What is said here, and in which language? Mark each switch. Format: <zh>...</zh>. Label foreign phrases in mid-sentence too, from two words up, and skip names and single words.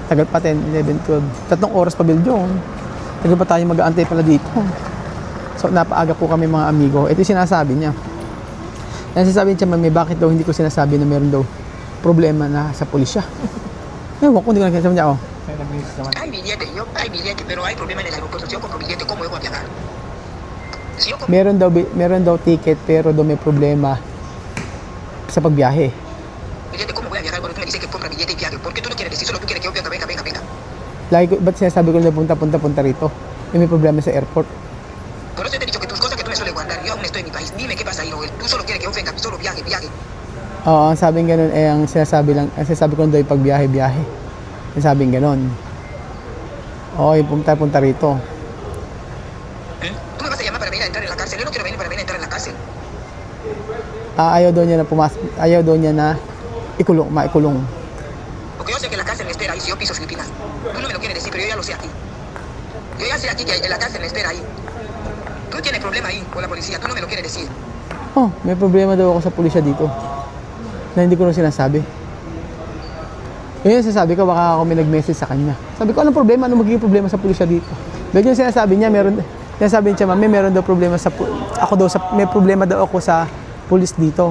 <tl>Tagal pa 10, 11, 12. 3 oras pa Biljong. Tagal pa tayo mag-aantay pala dito. So napaaga po kami mga amigo. Ito yung sinasabi niya. Nasasabi niya, may bakit daw hindi ko sinasabi na meron daw problema na sa pulisya. Ewan ko, hindi ko nagsasabi niya, oh.</tl> <es>Hay billete, pero hay problema en el aeropuerto. Si yo compro billete, ¿cómo yo voy a viajar? Si yo compro</es> <tl>Meron daw ticket pero daw may problema sa pagbiyahe.</tl> <es>billete, ¿cómo voy a viajar? Cuando tú me dices que compra billete y viaje, ¿por qué tú no quieres decir? Solo tú quieres que yo venga.</es> <tl>Lagi ko, ba't sinasabi ko na punta rito? May problema sa airport.</tl> <es>Por eso te he dicho que tus cosas que tú me sueles guardar, yo aún estoy en mi país. Dime qué pasa ahí, Roel. Tú solo quieres que yo venga, solo viaje.</es> <tl>Oo, ang sabing ganun eh, ang sinasabi ko daw yung pagbiyahe. Ang sabing ganun. Oo, yung punta rito.</tl> <es>Tú me vas a llamar para venir a entrar en la cárcel. Yo no quiero venir para venir a entrar en la cárcel.</es> <tl>Ayaw daw niya na maikulong.</tl> <es>Porque yo sé que la cárcel me espera ahí si yo piso Filipinas. Tú no me lo quieres decir, pero yo ya lo sé aquí. Yo ya sé aquí que la cárcel me espera ahí. Tú tienes problema ahí con la policía, tú no me lo quieres decir.</es> <tl>Oh, may problema daw ako sa pulisya dito. Na hindi ko na sinasabi. Yun yung sasabi ko, baka ako may nag-message sa kanya. Sabi ko, anong problema? Anong magiging problema sa pulisya dito? Dahil yung sinasabi niya, sinasabi niya, mami, meron daw problema may problema daw ako sa pulis dito.</tl>